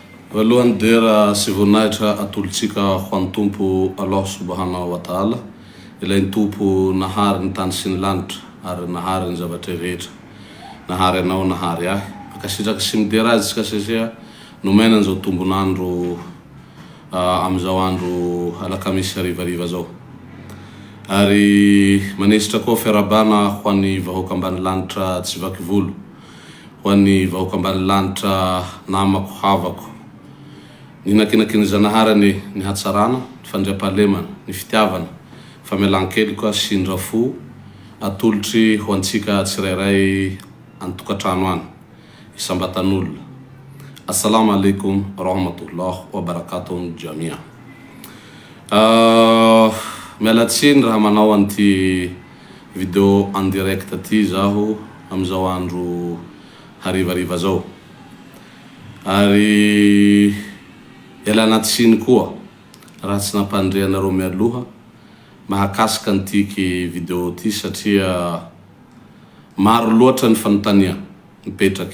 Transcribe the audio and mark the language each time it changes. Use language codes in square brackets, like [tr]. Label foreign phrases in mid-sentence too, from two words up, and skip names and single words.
[mg] Voalohany dera sy voninahitra atolotsika ho an'ny tompo Allah [ar] subhanahu wa ta'ala. [mg] Ilay ny tompo nahary ny tany sy ny lanitra ary nahary ny zavatra rehetra. Nahary anao, nahary ahy. Akasitraka sy midera azy tsika satria nomena an'izao tombonandro am'izao andro alakamisy harivariva zao. Ary manesitra koa fiarabana ho an'ny vahoaka ambany lanitra tsy vaky volo, ho an'ny vahoaka ambany lanitra namako, havako, ny nakinakiny zanaharany, ny hatsarana, ny fandriampahalemana, ny fitiavana, famelan-kely koa sy ny rafo atolotry ho antsika tsirairay antokatrano any isambatan'olona. [ar] Assalamu alaikum rahmatullah wa barakatuh jamia. [mg] Mialatsiny raha manao an'ity video [fr] en direct [mg] ty zaho am'izao andro harivariva zao. Ary ialana tsiny koa raha tsy nampandrianareo mialoha mahakasika an'tiky video ty satria maro loatra ny fanontania mipetraky.